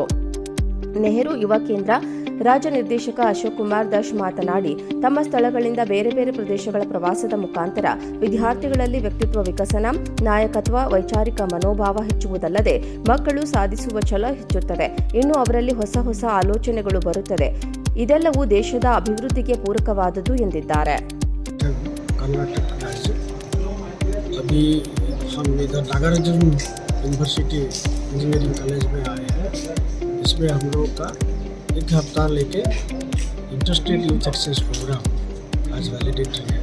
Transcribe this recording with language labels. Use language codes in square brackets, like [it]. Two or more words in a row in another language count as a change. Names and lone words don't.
[kn] ನೆಹರು ಯುವ ಕೇಂದ್ರ ರಾಜ್ಯ ನಿರ್ದೇಶಕ ಅಶೋಕ್ ಕುಮಾರ್ ದಶ್ ಮಾತನಾಡಿ, ತಮ್ಮ ಸ್ಥಳಗಳಿಂದ ಬೇರೆ ಬೇರೆ ಪ್ರದೇಶಗಳ ಪ್ರವಾಸದ ಮುಖಾಂತರ ವಿದ್ಯಾರ್ಥಿಗಳಲ್ಲಿ ವ್ಯಕ್ತಿತ್ವ ವಿಕಸನ, ನಾಯಕತ್ವ, ವೈಚಾರಿಕ ಮನೋಭಾವ ಹೆಚ್ಚುವುದಲ್ಲದೆ ಮಕ್ಕಳು ಸಾಧಿಸುವ ಛಲ ಹೆಚ್ಚುತ್ತದೆ. ಇನ್ನು ಅವರಲ್ಲಿ ಹೊಸ ಆಲೋಚನೆಗಳು ಬರುತ್ತದೆ. ಇದೆಲ್ಲವೂ ದೇಶದ ಅಭಿವೃದ್ಧಿಗೆ ಪೂರಕವಾದುದು ಎಂದಿದ್ದಾರೆ. [hi] इसमें हम लोग का एक हफ्ता लेके इंटरस्टेट यूथ एक्सचेंज प्रोग्राम आज वैलिडेटरी है।